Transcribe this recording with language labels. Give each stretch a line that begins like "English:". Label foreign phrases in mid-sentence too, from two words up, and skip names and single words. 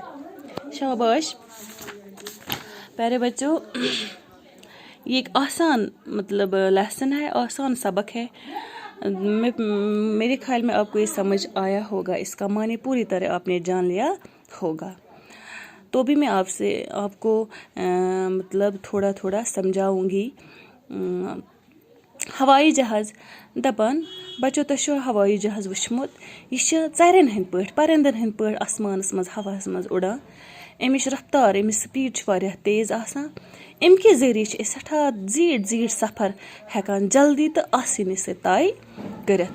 Urdu: شاباش پیارے بچوں، یہ ایک آسان لیسن ہے، آسان سبق ہے۔ میرے خیال میں آپ کو یہ سمجھ آیا ہوگا، اس کا معنی پوری طرح آپ نے جان لیا ہوگا۔ تو بھی میں آپ کو مطلب تھوڑا تھوڑا سمجھاؤں گی.
Kashmiri: ہوائی جہاز دپان بچو تۄہہِ چھُوا ہوائی جہاز وٕچھمُت؟ یہِ چھِ ژرٮ۪ن ہٕنٛدۍ پٲٹھۍ پرندن ہٕنٛدۍ پٲٹھۍ آسمانس منٛز ہواہس منٛز اُڑان. اَمِچ رفتار اَمِچ سپیٖڈ چھِ واریاہ تیز آسان. اَمہِ کہِ ذٔریعہِ چھِ أسۍ سٮ۪ٹھاہ زیٖٹھۍ زیٖٹھۍ سفر ہٮ۪کان جلدی تہٕ آسٲنی سۭتۍ طے کٔرِتھ.